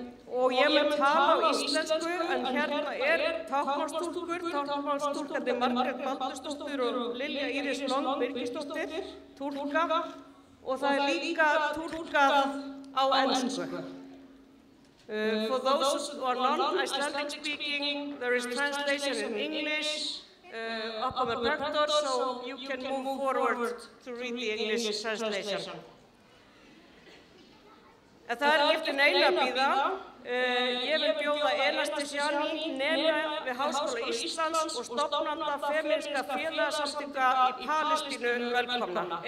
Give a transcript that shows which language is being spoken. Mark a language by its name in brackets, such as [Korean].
[Icelandic] Og ég mun tala á íslensku, en hérna táknmálstúlkandi Margrét Baldursdóttir og Lilja Íris Long Birgisdóttir, túlka, og það líka túlkað á ensku. [English] For those who are non-Icelandic speaking, there is translation in English up on the projector, so you can move forward to read the English translation. [Icelandic] En það eftir neina að bíða. Ég vil bjóða Enastesjani, nema við Háskóla Íslands og stofnanda femínska félagasamtaka í Palestínu velkomna.